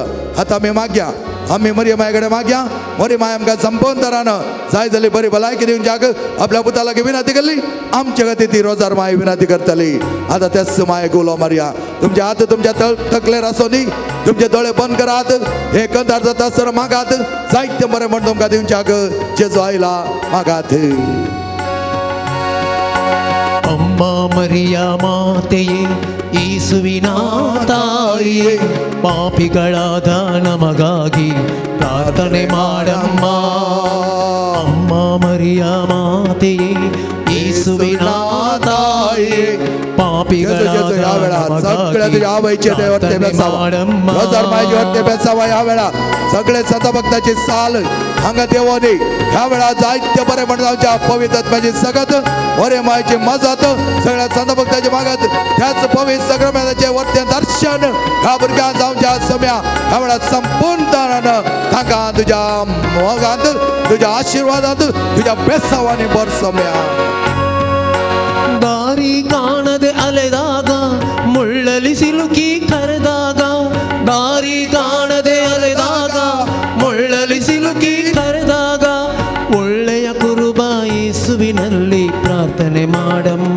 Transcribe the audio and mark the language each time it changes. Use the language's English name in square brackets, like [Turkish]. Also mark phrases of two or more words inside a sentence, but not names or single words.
[Konkani] आतां आमी मागया, आमी मरी माये कडेन मागया. मरी माय आमकां संपूर्ण तरान जाय जाली बरी भलायकी दिवच्याक आपल्या पुता लागीं विनंती केली. आमचे खातीर ती रोजार माय विनंती करतली. आतां तेच मायेक उलो मारया. तुमचे हात तुमच्या तकलेर आसो न्ही, तुमचे दोळे बंद करात. हे कंदार जाता आसतना मागात. जायते बरें म्हण तुमकां दिवच्याक जेजो आयला मागात. [Kannada] ಅಮ್ಮ ಮರಿಯ ಮಾತೆಯೇ ಯೇಸುವಿನ ತಾಯಿಯೇ ಪಾಪಿಗಳಾದ ನಮಗಾಗಿ ಪ್ರಾರ್ಥನೆ ಮಾಡಮ್ಮ. ಅಮ್ಮ ಮರಿಯ ಮಾತೆಯೇ ಯೇಸುವಿನ ತಾಯಿಯೇ ಪಾಪಿಗಳಾದ [Konkani] सगळे सतभक्ताची साल हांगा देवोनी ह्या वेळा जायते बरे म्हण जावच्या पवित्र आत्म्याची सगत बरे मायची मजत सगळ्या सतभक्ताची मागत त्याच पवित्र सक्रमेंताचे वर्ते दर्शन ह्या भुरग्यांक जावच्या सम्या ह्या वेळा संपूर्ण तरान तांकां तुज्या मोगांत, तुज्या आशिर्वादांत, तुज्या बेसावांनी बर सम्या. [Kannada] ದಾರಿ ಕಾಣದೆ ಅಲೆದಾಗ ಮುಳ್ಳಲಿ ಸಿಲುಕಿ ಕರೆದಾಗ, ದಾರಿ ಕಾಣದೆ ಅಲೆದಾಗ ಮುಳ್ಳಲಿ ಸಿಲುಕಿ ಕರೆದಾಗ ಒಳ್ಳೆಯ ಕುರುಬ ಯೇಸುವಿನಲ್ಲಿ ಪ್ರಾರ್ಥನೆ ಮಾಡಮ್ಮ.